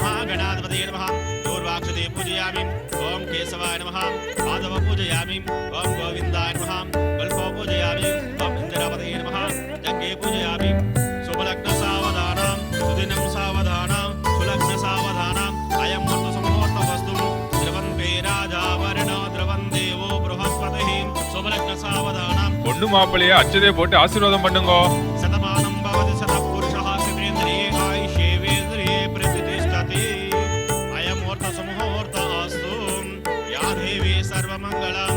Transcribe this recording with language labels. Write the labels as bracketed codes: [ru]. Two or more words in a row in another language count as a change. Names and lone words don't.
[sa] गणाधिपतये नमः पूर्वाक्षते पूजयामि ओम केशवाय नमः माधव पूजयामि ओम गोविंदाय नमः कल्पो पूजयामि ओम इंद्रपतये नमः जग्गे पूजयामि शुभलग्न सावधानं सुदिनं सावधानं सुलग्न सावधानं अयं मुहूर्त वस्तु द्रवन्ते राजा वरुणो द्रवन् देवो बृहस्पतिः शुभलग्न सावधानं [ta] பொண்ணு மாப்பிள்ளைய அச்சதே போட்டு ஆசீர்வாதம் பண்ணுங்க. [sa] शतमानं भवति शतपुरुषः शतेन्द्रिये आयुष्येवेन्द्रिये प्रतिष्ठति अयं मुहूर्त अस्तु या देवी सर्वमङ्गलं